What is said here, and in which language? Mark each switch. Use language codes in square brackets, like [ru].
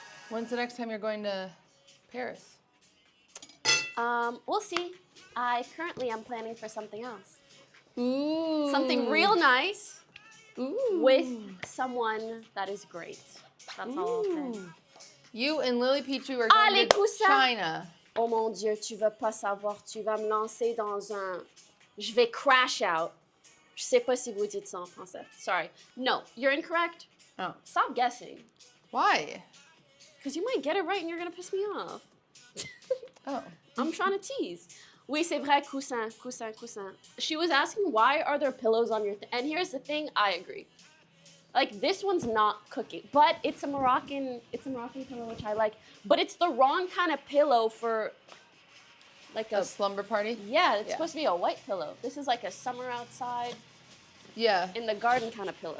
[en] When's the next time you're going to Paris? We'll see. I currently am planning for something else. Ooh. Something real nice Ooh. with someone that is great. That's all I'll say. You and Lily Pichu are going [fr] les [en] to [fr] coussins. [en] China. [fr] Oh mon Dieu, tu vas pas savoir. Tu vas me lancer dans un... Je vais crash out. Je sais pas si vous dites ça en français. [en] Sorry. No, you're incorrect. Oh. Stop guessing. Why? Because you might get it right and you're going to piss me off. Oh. I'm trying to tease. [fr] Oui, c'est vrai, coussin, coussin, coussin. [en] She was asking, why are there pillows on your... And here's the thing, I agree. Like, this one's not cooking, but it's a Moroccan pillow, which I like. But it's the wrong kind of pillow for, like A slumber party? Yeah, it's supposed to be a white pillow. This is like a summer outside, in the garden kind of pillow.